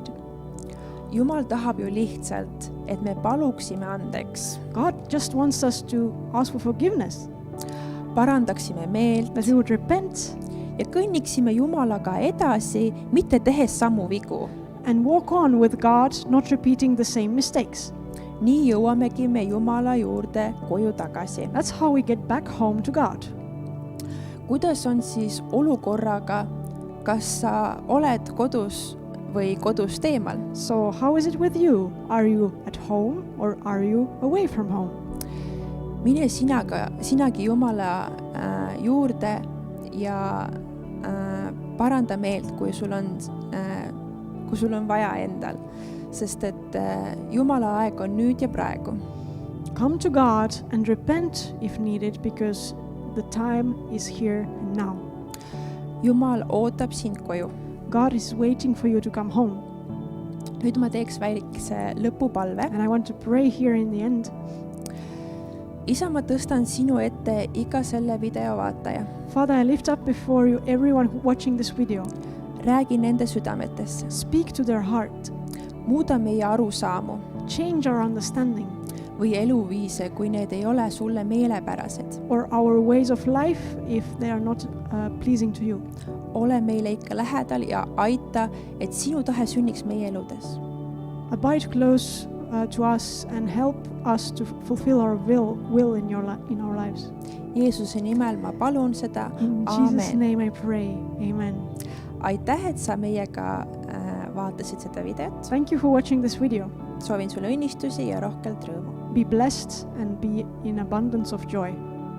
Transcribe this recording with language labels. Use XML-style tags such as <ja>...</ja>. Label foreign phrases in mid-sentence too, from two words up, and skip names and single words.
<et>Jumal tahab ju lihtsalt, et me paluksime andeks,</et> <en>God just wants us to ask for forgiveness,</en> <et>parandaksime meelt</et> <en>that we would repent</en> <et>ja kõnniksime Jumalaga edasi, mitte tehes samu vigu.</et> <en>and walk on with God, not repeating the same mistakes.</en> <et>Nii jõuamegi me Jumala juurde koju tagasi.</et> <en>That's how we get back home to God.</en> <et>Kuidas on siis olukorraga, kas sa oled kodus või kodust eemal?</et> <en>So how is it with you? Are you at home or are you away from home?</en> <et>Mine sinagi Jumala juurde ja paranda meelt, kui sul on vaja endal, sest et Jumala aeg on nüüd ja praegu.</et> <en>Come to God and repent if needed, because the time is here and now.</en> <et>Jumal ootab sind koju.</et> <en>God is waiting for you to come home.</en> <et>Nüüd ma teeks väikse lõpupalve.</et> <en>And I want to pray here in the end.</en> <et>Isa, ma tõstan sinu ette iga selle video vaataja.</et> <en>Father, I lift up before you everyone watching this video.</en> <et>Räägi nende südametesse.</et> <en>Speak to their heart.</en> <et>Muuda meie arusaamu</et> <en>Change our understanding</en> <et>või eluviise, kui need ei ole sulle meelepärased.</et> <en>or our ways of life if they are not pleasing to you.</en> <et>Ole meile ikka lähedal ja aita, et sinu tahe sünniks meie eludes.</et> <en>Abide close to us and help us to fulfill our will in our lives.</en> <et>Jeesuse nimel ma palun seda.</et> <en>In Jesus'</en> <et>Aamen.</et> <en>name I pray. Amen.</en> <et>Aitäh, et sa meiega vaatasid seda videot.</et> <en>Thank you for watching this video.</en> <et>Soovin sulle õnnistusi ja rohkelt rõõmu.</et> <en>Be blessed and be in abundance of joy.</en>